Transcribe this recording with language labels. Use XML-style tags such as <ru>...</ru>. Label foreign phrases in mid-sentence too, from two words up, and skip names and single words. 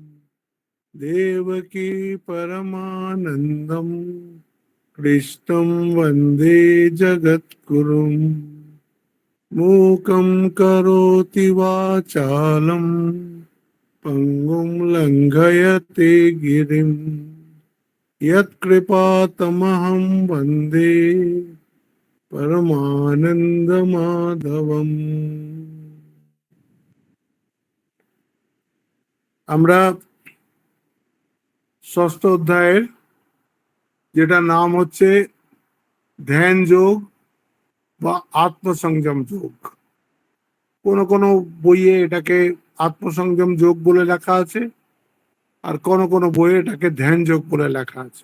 <sa>देवकी परमानन्दं कृष्णं वन्दे जगद्गुरुम् मूकं करोति वाचालं पंगुं लंघयते गिरिं यत्कृपातमहं वन्दे परमानन्दमाधवम्।</sa> <bn>আমরা ষষ্ঠ অধ্যায়ের যেটা নাম হচ্ছে ধ্যান যোগ বা আত্মসংযম যোগ। কোন কোন বইয়ে এটাকে আত্মসংযম যোগ বলে লেখা আছে, আর কোন কোন বইয়ে এটাকে ধ্যান যোগ বলে লেখা আছে।</bn>